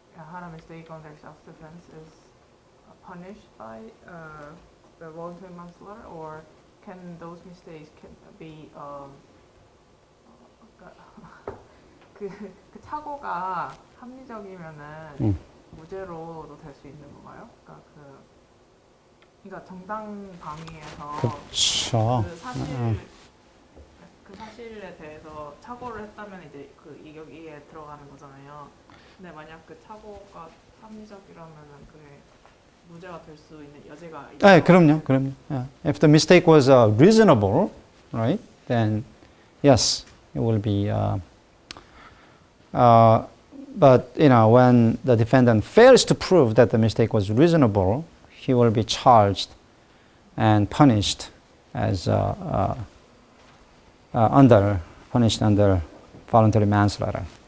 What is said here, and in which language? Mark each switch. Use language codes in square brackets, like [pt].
[en] had a mistake on their self-defense is punished by the voluntary manslaughter, or can those mistakes be [ko] 그 착오가 합리적이면은 무죄로도 될 수 있는 건가요? 그러니까 정당 방위에서 그렇죠. 그 사실에 대해서 착오를 했다면 이제 그 이격이에 들어가는 거잖아요. 근데 만약 그 착오가 합리적이라면은 그게 무죄가 될 수 있는 여지가 있죠. 네, 그럼요. Yeah. [en] If the mistake was reasonable, right? Then yes, it will be. But when the defendant fails to prove that the mistake was reasonable, he will be charged and punished as punished under voluntary manslaughter.